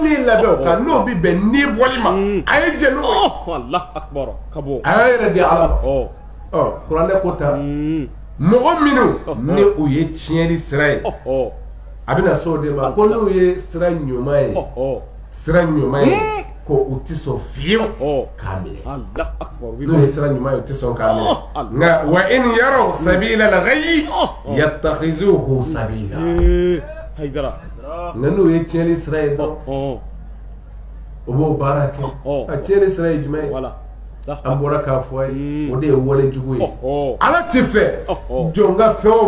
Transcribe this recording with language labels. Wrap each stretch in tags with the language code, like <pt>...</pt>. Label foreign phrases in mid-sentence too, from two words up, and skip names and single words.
<bm>ni labɛn o kan n'o bɛ bɛn ni bɔli ma a ye jɛ n'o ye a y'a yɛrɛ di ala ma kuranɛ ko tan mɔgɔ minnu ni u ye tiɲɛli sira ye a bɛna se o de ma ko n'u ye sira ɲuman ye ko u ti sɔn fiyewu k'a minɛ n'u ye sira ɲuman ye u ti sɔn k'a minɛ nka</bm> <ar>وإن يروا سبيل الغي يتخذوه سبيلا</ar> <bm>nka n'u ye tiɲɛli sira ye dɔrɔn o b'o baara kɛ a tiɲɛli sira ye jumɛn ye an bɔra k'a fɔ a ye o de ye wale jugu ye ala ti fɛ jɔn ka fɛn o</bm>